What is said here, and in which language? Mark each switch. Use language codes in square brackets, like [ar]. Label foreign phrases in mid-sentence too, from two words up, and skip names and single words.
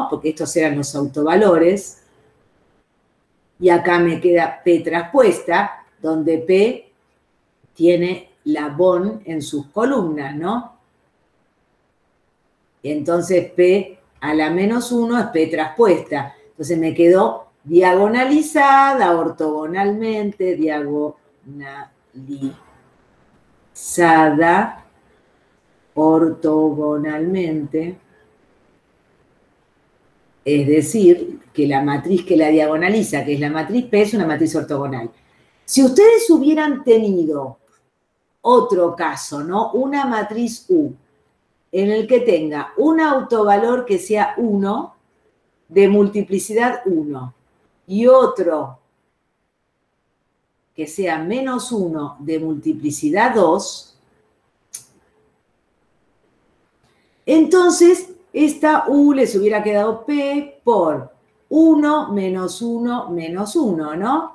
[es] Porque estos eran los autovalores. Y acá me queda P traspuesta, donde P tiene la BON en sus columnas, ¿no? Entonces P a la menos 1 es P traspuesta. Entonces me quedó diagonalizada, ortogonalmente, ortogonalmente. Es decir, que la matriz que la diagonaliza, que es la matriz P, es una matriz ortogonal. Si ustedes hubieran tenido otro caso, ¿no? Una matriz U, en el que tenga un autovalor que sea 1, de multiplicidad 1, y otro que sea menos 1 de multiplicidad 2, entonces esta U les hubiera quedado P por 1 menos 1 menos 1, ¿no?